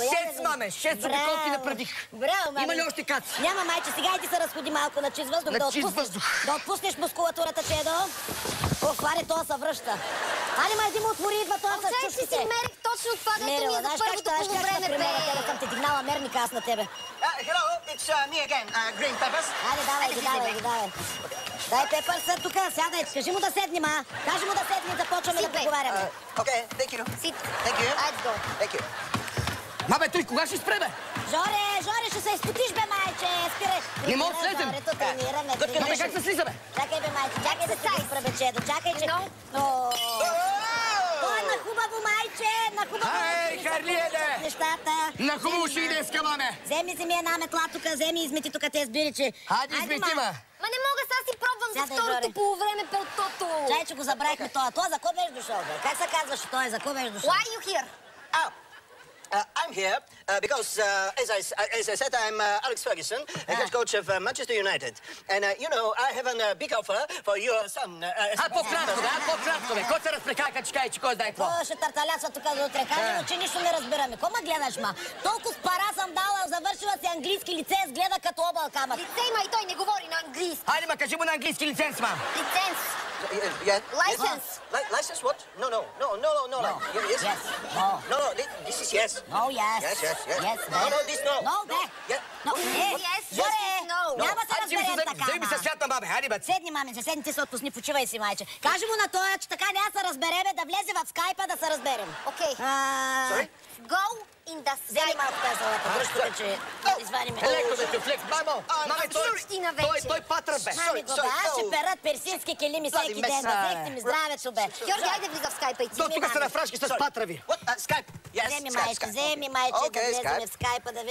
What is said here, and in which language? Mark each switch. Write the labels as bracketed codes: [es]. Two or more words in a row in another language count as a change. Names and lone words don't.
[bg] 6, маме, 6 обиколки направих. Браво, мами. Има ли още каци? Няма, майче, сега и ти се разходи малко на чист въздух. Да отпуснеш мускулатурата, чедо. Аре, това се връща. Али, ма, един му отвори, идва това с чушките. Че си мерих точно това, дето ми е за първото полувреме, бе. Тебе съм те дигнала мерника аз на тебе. [en] Hello, it's me again, green peppers. [bg] Айде, давай. Дай пепърса тук, сядай, кажи му да седни, ма. Кажи му да седни, започваме да преговаряме. [en] Okay, thank you. Sit. Thank you. Let's go. Thank you. [bg] Маме, той кога ще спре, бе? Жоре, ще се изпотиш, бе, майче. Спирай. Не мога да слезем. Тренираме. Маме, как се слиза, бе? Чакай, бе, майче, чакай да се изпра, бе, чедо. Чакай, че... Той е на хубаво, майче, на хубаво. Ай, Харлиеде! Нещата. На хубаво ще идеска, маме. Вземи си ми една метла тук, вземи измети тук те сбиричи. Хайде, измети, ма. Ма не мога, сега си пробвам за второто полувреме пелтото. Чай, че го забравихме това. Това за кой беше дошъл, бе? Как се казваше той? За кой беше дошъл? [en] Why are you here? I'm here because, as I said, I'm Alex Ferguson, head coach of Manchester United. And, you know, I have a big offer for your son. [bg] По-кратко, бе. Кой се разпрекака, че кай, че кой знае какво? Той ще тарталясва тук до утре. Кажи му, че нищо не разбираме. Ко ма гледаш, ма? Толкова с пара съм дала, завършила си английски лиценз, гледа като обал камък. Лице има и той не говори на английски. Хайде, ма, кажи му на английски лиценз, ма. Лиценз. [en] License. License what? No. Yes. Yes. No, this is yes. No, yes. Yes. No, this no. No, бе. No, Yes, [bg] Жоре, няма се разберем така, Вземи се свята, бабе, хайде, бе. Седни, маменце, седни, ти се отпусни, почивай си, майче. Кажи му на тоя, че така няма се разбереме, да влезе в скайпа да се разберем. Окей. [en] Sorry? Go in the [bg] Вземи [en] sky. [bg] малко тази салата, връщу бе, че извадиме. Леко да те флекс, мамо. Маме, той патра, бе. Мами го, бе, аз ще перат персийски келими всеки ден. Взехте ми здравето, бе. Георги, айде влиза в скайпа и ти. То тук са на фрашки с патрави. [en] Skype. Yes, [bg] Вземи, майче, да влеземе в скайпа, да видим.